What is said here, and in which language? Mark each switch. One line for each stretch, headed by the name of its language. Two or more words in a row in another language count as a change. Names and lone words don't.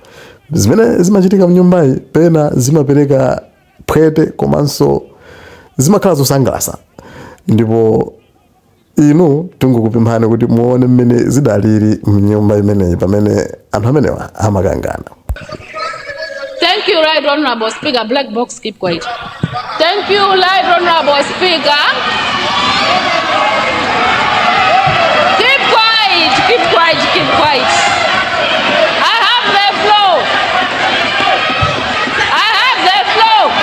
Nyanja: Zimene zimachitika mnyumbayi pena zimapereka phwete komanso zimakhala zosangalatsa. Ndipo inu tungukupemphani kuti muone mmene zidaliri mnyumba imeneyi pamene anthu amenewa amakangana.
English: Thank you, Right Honorable Speaker. Black box, keep quiet. Thank you, Right Honorable Speaker. Keep quiet, keep quiet, keep quiet. I have the floor. I have the floor.